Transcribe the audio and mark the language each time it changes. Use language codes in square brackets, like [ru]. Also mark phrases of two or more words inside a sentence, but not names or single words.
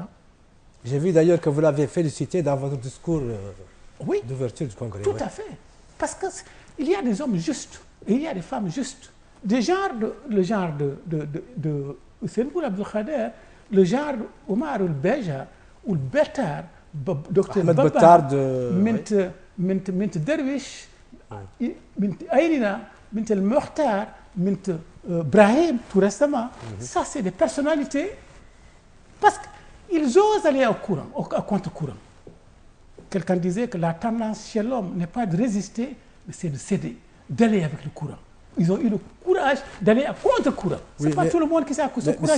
[fr] J'ai vu d'ailleurs que vous l'avez félicité dans votre discours d'ouverture du congrès. Tout à fait. Parce qu'il y a des hommes justes et il y a des femmes justes. Le genre de Issermoul Abdou Khader, le genre Omar Ould-Beja, Ould-Bettar, Dr Baba, Mint Derwish, Mint Aïnina, Mint El Mokhtar, Mint Brahim, tout récemment. Ça, c'est des personnalités parce qu'ils osent aller au contre-courant. Quelqu'un disait que la tendance chez l'homme n'est pas de résister, mais c'est de céder, d'aller avec le courant. ils ont eu le courage d'aller à contre-courant. Ce n'est pas tout le monde qui a ce courage-là.